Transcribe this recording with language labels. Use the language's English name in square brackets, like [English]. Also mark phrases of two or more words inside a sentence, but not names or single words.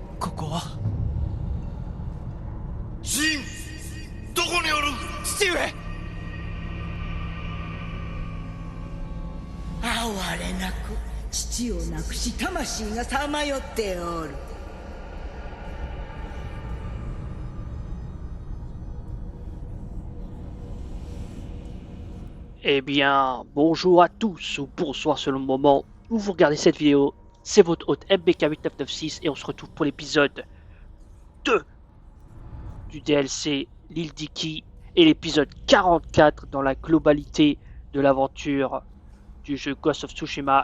[Japanese] ここは。ジン、どこにおる？父上。哀れなく父を亡くし魂がさまよっておる。 [French] Eh bien, bonjour à tous, ou bonsoir selon le moment où vous regardez cette vidéo. C'est votre hôte MBK8996 et on se retrouve pour l'épisode 2 du DLC L'île d'Iki et l'épisode 44 dans la globalité de l'aventure du jeu Ghost of Tsushima.